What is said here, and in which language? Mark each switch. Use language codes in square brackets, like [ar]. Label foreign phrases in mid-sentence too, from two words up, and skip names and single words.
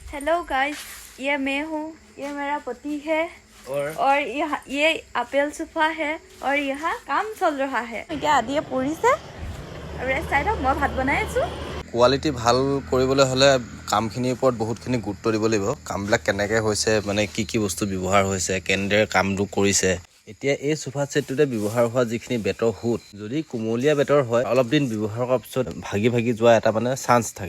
[en] hello guys, [hi] ये मैं हूँ, ये मेरा पति है और ये আপেল सोफा है और यहाँ काम चल रहा है। [as] এতিয়া আদিয়ে পৰিছে আৰু এই চাইডত মই ভাত বনাই আছো। কোৱালিটি ভাল কৰিবলৈ হ'লে কামখিনিৰ ওপৰত বহুতখিনি গুৰুত্ব দিব লাগিব। কামবিলাক কেনেকৈ হৈছে, মানে কি কি বস্তু ব্যৱহাৰ হৈছে, কেনেদৰে কামটো কৰিছে। এতিয়া এই সোফা ছেটটোতে ব্যৱহাৰ হোৱা যিখিনি বেতৰ সুত, যদি কুমলীয়া বেতৰ হয় অলপ দিন ব্যৱহাৰ কৰাৰ পিছত ভাগি ভাগি যোৱা এটা মানে চান্স থাকে।